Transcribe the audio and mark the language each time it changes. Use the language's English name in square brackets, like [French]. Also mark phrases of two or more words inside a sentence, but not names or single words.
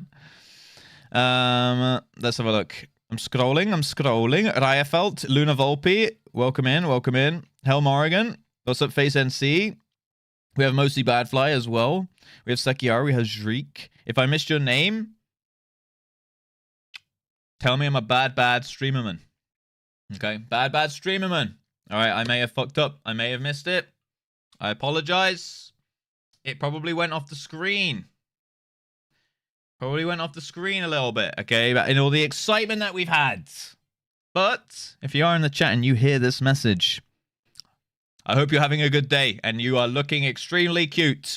[English] Let's have a look. I'm scrolling. Ryafelt, Luna Volpe. Welcome in, welcome in. Hell Morrigan. What's up, Face NC? We have Mostly Badfly as well. We have Sekiara. We have Zreek. If I missed your name, tell me I'm a bad streamerman. Okay, bad streamerman. All right, I may have fucked up. I may have missed it. I apologize. It probably went off the screen. Probably went off the screen a little bit, okay? But in all the excitement that we've had. But if you are in the chat and you hear this message, I hope you're having a good day and you are looking extremely cute.